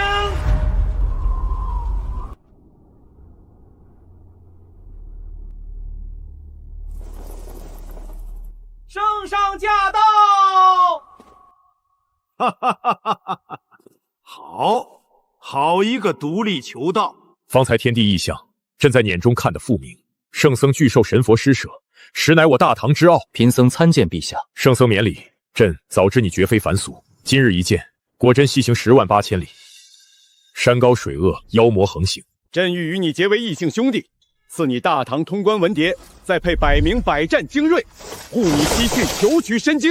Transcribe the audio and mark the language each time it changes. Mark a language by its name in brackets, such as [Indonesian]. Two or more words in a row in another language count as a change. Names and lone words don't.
[Chinese] 聖上駕到！哈哈哈哈哈哈！好一个獨立求道！方才天地異象，朕在眼中看得復明。聖僧拒受神佛施捨，實乃我大唐之傲。貧僧參見陛下。聖僧免禮，朕早知你絕非凡俗，今日一見，果真西行108000里，山高水惡，妖魔橫行。朕欲與你結為異姓兄弟，賜你大唐通關文牒，再配100名百戰精銳，護你西去求取神經。